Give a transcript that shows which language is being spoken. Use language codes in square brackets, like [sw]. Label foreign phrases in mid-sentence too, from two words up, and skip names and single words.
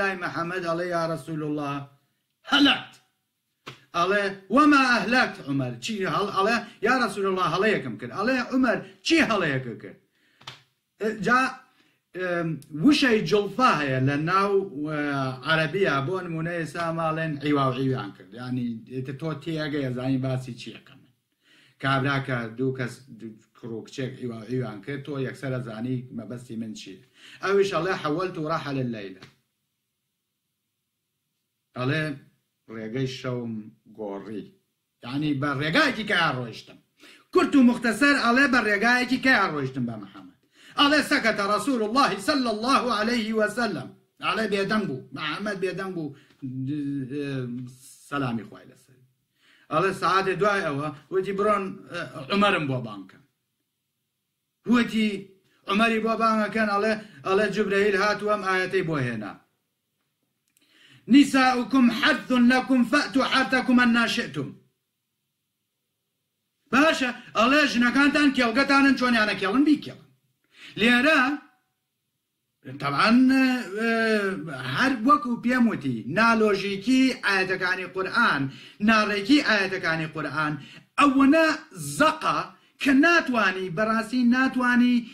[ckb] لای مەحەممەد ئەڵێ [ar] یا ڕەسوول الله هەلەکت [ckb] ئەڵێ [ar] وەما ئەهلەکت [ckb] عومەر چی ئەڵێ [ar] یا ڕەسوول الله [ckb] هەڵەیەکم کرد ئەڵێ عومەر چی هەڵەیەکە کرد جا وشەی جڵفا هەیە لە ناو عەرەبیە بۆ نمونە ئێستا ماڵێن عیوا و عیویان کرد ینی تۆ تێگەیە زانی باسی چیەکەم کابراکە دوو کەس کوڕ و کچێک عیوا و عیویان کرد تۆ یەکسەرە زانی مەبەستی من چیە ئەویش ئەڵێ [ar] حەوەلت ڕەحەل اللەیلە [ckb] ئەڵێ ڕێگەی شەوم گۆڕی یعنی بە ڕێگایەکی کە ڕۆیشتم کورت و مختصر ئەڵێ بە ڕێگایەکی کە ڕۆیشتم بە محەممەد ئەڵێ [ar] سەکەتە ڕەسوول الله صلى الله عليه وسلم [ckb] ئەڵێ بێدەنگ بوو محەممەد بێدەنگ بوو سەلامی خوای لەسەر ئەڵێ سەعاتێ دوای ئەوە وتی بڕۆن عومەرم بۆ بانکە وتی عومەری بۆ بانگەکەن ئەڵێ جوبرەیل هاتووە ئەم ئاەتەی بۆ هێنا [ar] نساؤكم حرث لكم فأتوا حرثكم أن شئتم [ckb] باشە ئەڵێ ژنەکانتان کێڵگەتانن چۆنیانە کێڵن بیکێڵن لێرە طبعا هەر وەکو پێم وتی نالۆژیکی ئاەتەکانی قورئان ناڕێکی ئاەتەکانی قورئان ئەوەنە زەقە کە ناتوانی بەڕاستی ناتوانی